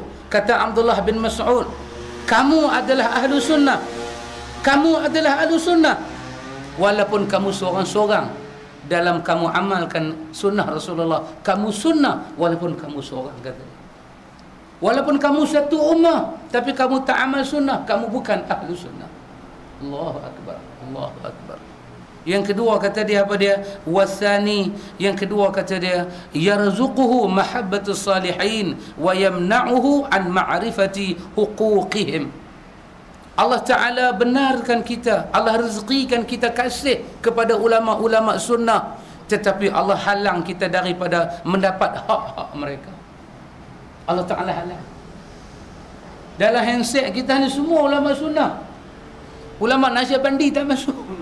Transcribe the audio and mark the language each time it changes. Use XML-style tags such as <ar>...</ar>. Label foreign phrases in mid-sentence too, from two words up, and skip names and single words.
<ms>Kata Abdullah bin Mas'ud, kamu adalah</ms> <ar>أهل السنة.</ar> <ms>Kamu adalah</ms> <ar>أهل السنة</ar> <ms>walaupun kamu seorang-seorang dalam kamu amalkan sunnah Rasulullah. Kamu sunnah walaupun kamu seorang, kata. Walaupun kamu satu ummah tapi kamu tak amal sunnah, kamu bukan</ms> <ar>أهل السنة. الله أكبر. الله أكبر.</ar> <ms>Yang kedua kata dia apa dia? Wasani. Yang kedua kata dia,</ms> <ar>يرزقه محبة الصالحين ويمنعه عن معرفة حقوقهم.</ar> <ms>Allah Ta'ala benarkan kita, Allah rezekikan kita kasih kepada ulama-ulama sunnah, tetapi Allah halang kita daripada mendapat hak-hak mereka. Allah Ta'ala halang. Dalam handset kita ni semua ulama sunnah. Ulama Naqsyabandi tak masuk.</ms>